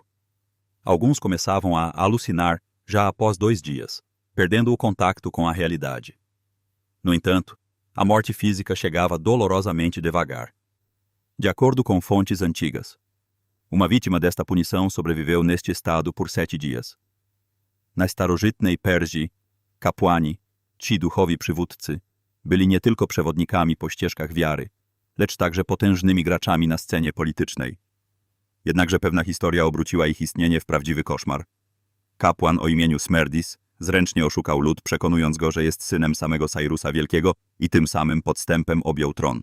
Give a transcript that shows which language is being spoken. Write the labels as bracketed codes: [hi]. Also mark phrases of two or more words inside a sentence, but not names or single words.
[pt] Alguns começavam a alucinar já após 2 dias, perdendo o contato com a realidade. No entanto, a morte física chegava dolorosamente devagar. De acordo com fontes antigas, uma vítima desta punição sobreviveu neste estado por 7 dias. [pl] Na starożytnej Persji, kapłani, ci duchowi przywódcy, byli nie tylko przewodnikami po ścieżkach wiary, lecz także potężnymi graczami na scenie politycznej. Jednakże pewna historia obróciła ich istnienie w prawdziwy koszmar. Kapłan o imieniu Smerdis zręcznie oszukał lud, przekonując go, że jest synem samego Cairusa Wielkiego i tym samym podstępem objął tron.